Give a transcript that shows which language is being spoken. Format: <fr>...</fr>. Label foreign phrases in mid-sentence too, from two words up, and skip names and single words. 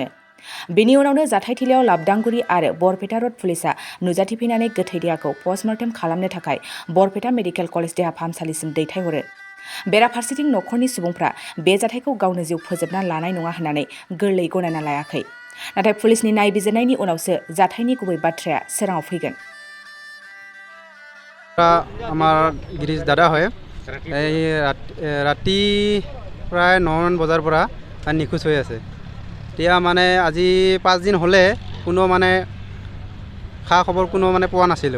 <brx>बेनि उनावनो जाथायथिलियाव लाबदांगुरि आरो बरपेटा रड पुलिसआ नुजाथिफैनानै गोथै देहाखौ पस्टमर्टेम खालामनो थाखाय बरपेटा मेडिकेल कलेज देहा फाहामसालिसिम दैथायहरो। बेराफारसेथिं नखरनि सुबुंफ्रा बे जाथायखौ गावनो जिउ फोजोबना लानाय नङा होननानै गोरलै गनायना लायाखै। नाथाय पुलिसनि नायबिजिरनायनि उनावसो जाथायनि गुबै बाथ्राया सोराङाव फैगोन।</brx> <as>আমাৰ গিৰীশ দাদা হয়। এই ৰাতি প্ৰায় 9মান বজাৰ পৰা নিখোজ হৈ আছে। এতিয়া মানে আজি 5 দিন হ'লে কোনো মানে খা খবৰ কোনো মানে পোৱা নাছিলোঁ।</as>